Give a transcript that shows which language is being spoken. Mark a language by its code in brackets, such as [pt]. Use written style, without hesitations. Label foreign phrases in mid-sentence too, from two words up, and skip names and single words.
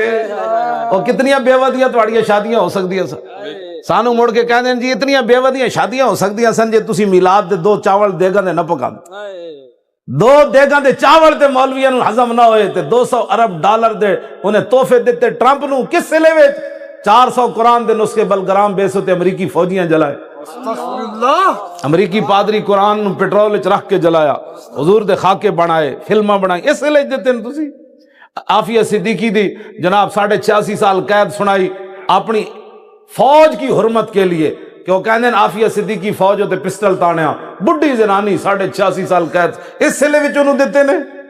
[pa] اور کتنیاں بے ودیاں تواڈیاں شادیاں ہو سکدیاں سن. سانو مڑ کے کہندے جی اتنیاں بے ودیاں شادیاں ہو سکدیاں سن جے تسی میلاد دے 2 چاول دیگاں دے نہ پکاندے. 2 دیگاں دے چاول تے مولویاں نو ہضم نہ ہوئے تے 200 ارب ڈالر دے انہیں تحفے دیتے ٹرمپ نو کس سلے وچ 400 قرآن دے نسخے بلگرام بیسو تے امریکی فوجیاں جلائے. [ar] استغفر اللہ. [pa] امریکی پادری قرآن نو پیٹرول وچ رکھ کے جلایا، حضور دے خاکے بنائے، فلماں بنائی، اس لیے دیتے ہیں تسی. عافیہ صدیقی دی جناب 86.5 سال قید سنائی [ur] اپنی فوج کی حرمت کے لیے [pa] کہ وہ کہندے عافیہ صدیقی فوج ہوتے پسٹل تانیا، بڈھی زنانی 86.5 سال قید، اس سلے وچ انہوں دیتے نے.